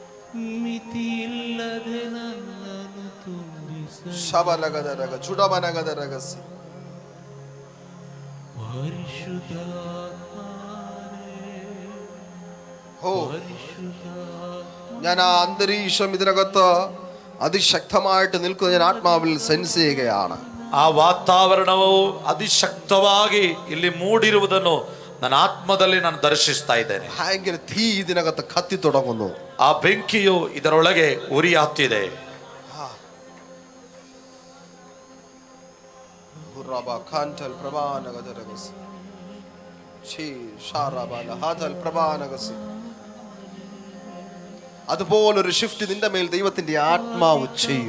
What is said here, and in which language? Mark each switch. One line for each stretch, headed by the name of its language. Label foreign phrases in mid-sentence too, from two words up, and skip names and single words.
Kannada: ಮಿತಿಯಿಲ್ಲದೆ ನನ್ನನ್ನು ತುಂಬಿಸಯ್ಯ ಶಬಲಗದರಗ ಚುಡಮನಗದರಗಸಿ
Malayalam: പരിശുദ്ധാത്മാവേ ഓ പരിശുദ്ധാത്മാവേ ഞാൻ ആ അന്തരീക്ഷം ഇതിനകത്ത് അതിശക്തമായിട്ട് നിൽക്കുന്ന ഞാൻ ആത്മാവിൽ സെൻസ് ചെയ്യുകയാണ്.
Kannada: ಆ ವಾತಾವರಣವು ಅತಿಶಕ್ತವಾಗಿ ಇಲ್ಲಿ ಮೂಡಿರುವುದನ್ನು ನನ್ನ ಆತ್ಮದಲ್ಲಿ ನಾನು ದರ್ಶಿಸ್ತಾ ಇದ್ದೇನೆ.
Malayalam: ഭയങ്കര തീ ഇതിനകത്ത് കത്തി തുടങ്ങുന്നു.
Kannada: ಆ ಬೆಂಕಿಯು ಇದರೊಳಗೆ ಉರಿಯಾಗ್ತಿದೆ.
Malayalam: അതുപോലൊരു ഷിഫ്റ്റ് നിന്റെ മേൽ ദൈവത്തിന്റെ ആത്മാവ് ചെയ്യും.